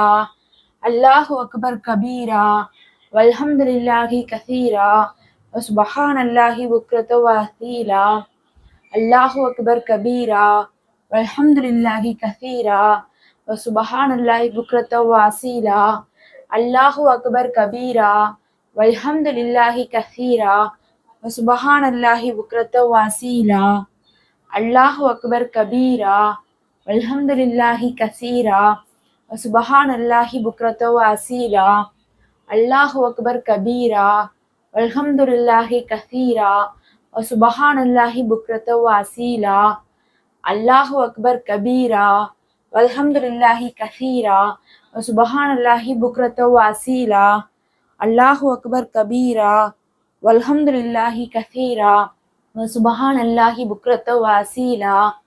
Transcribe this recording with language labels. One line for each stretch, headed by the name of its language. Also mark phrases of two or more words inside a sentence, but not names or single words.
Arabic: الله أكبر كبيرا والحمد لله كثيرا وسبحان الله بكرة وأصيلا. الله أكبر كبيرا والحمد لله كثيرا وسبحان الله بكرة وأصيلا. الله أكبر كبيرا والحمد لله كثيرا وسبحان الله بكرة وأصيلا الله أكبر كبيرا والحمد لله كثيرا وسبحان الله بكرة وأصيلا الله أكبر كبيرا والحمد لله كثيرا وسبحان الله بكرة وأصيلا الله أكبر كبيرا والحمد لله كثيرا وسبحان الله بكرة وأصيلا الله أكبر كبيرا والحمد لله كثيرا وسبحان الله بكرة وأصيلا